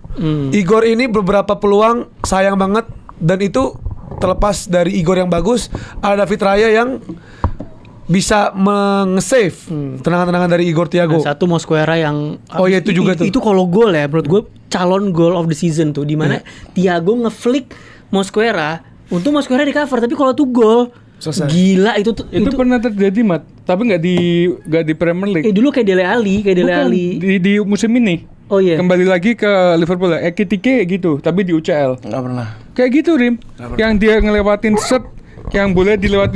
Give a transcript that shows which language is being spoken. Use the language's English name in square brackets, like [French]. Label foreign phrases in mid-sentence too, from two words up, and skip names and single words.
[Indonesian] Igor ini beberapa peluang sayang banget, dan itu terlepas dari Igor yang bagus, ada David Raya yang bisa nge-save tendangan-tendangan dari Igor Thiago. Satu Mosquera yang iya, itu juga tuh. Itu kalau gol ya menurut gue calon [English] goal of the season [Indonesian] tuh, di mana Thiago ngeflick Mosquera. Untung Mosquera di cover, tapi kalau tuh gol Selesai. gila itu pernah terjadi, Mat, tapi nggak di Premier League. dulu kayak Dele Alli, di musim ini. Oh iya. Kembali lagi ke Liverpool ya. Ekitike gitu, tapi di UCL. Nggak pernah. Kayak gitu, Rim. Yang dia ngelewatin set yang boleh dilewatin.